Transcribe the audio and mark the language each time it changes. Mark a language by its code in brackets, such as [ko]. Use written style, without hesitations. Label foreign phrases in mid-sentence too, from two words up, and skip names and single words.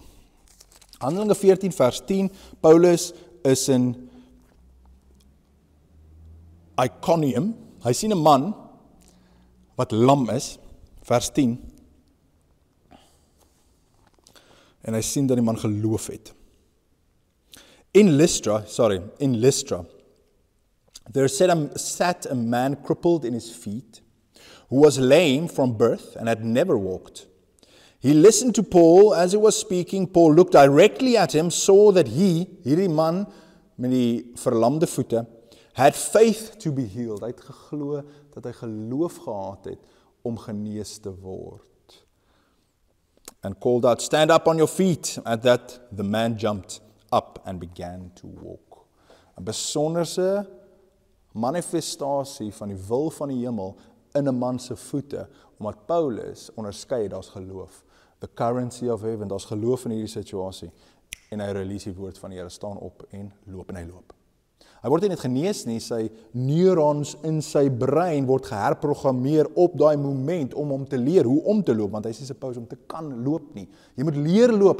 [af] Handelinge 14 vers 10, Paulus is in Iconium. Hy sien 'n man wat lam is, vers 10. En hy sien dat die man geloof het. [en] In Lystra, there sat a man crippled in his feet, who was lame from birth and had never walked. He listened to Paul as he was speaking. Paul looked directly at him, saw that [af] hierdie man met die verlamde voete, [en] had faith to be healed. [af] Hy het geglo dat hy geloof gehad het om genees te word. [en] And called out, "Stand up on your feet." At that, the man jumped up and began to walk. [af] 'n Besonderse manifestasie van die wil van die hemel in 'n man se voete, omdat Paulus onderskei, daar's geloof. [en] The currency of heaven, [af] daar's geloof in hierdie situasie. En hy release die woord van die Here, staan op en loop, en hy loop. Hy word nie net genees nie, sy neurons in sy brein word geherprogrammeer op daai moment om hom te leer hoe om te loop, want hy is nie supposed om te kan loop nie. Jy moet leer loop.